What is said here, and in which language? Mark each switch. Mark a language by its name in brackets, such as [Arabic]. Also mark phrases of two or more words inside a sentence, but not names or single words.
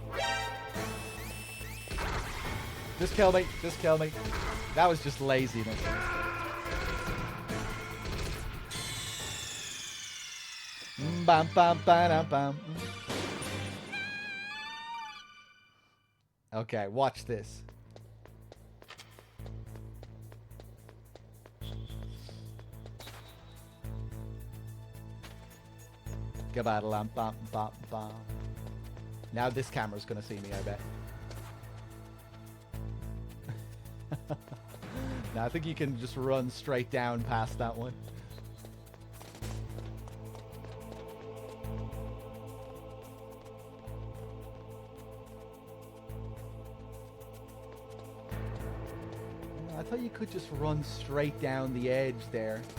[English] Just kill me. Just kill me. That was just laziness. Bam, bam, bam, bam. Okay, watch this. Gabadalam, bam, bam, bam. Now this camera's gonna see me, I bet. Now I think you can just run straight down past that one. I thought you could just run straight down the edge there.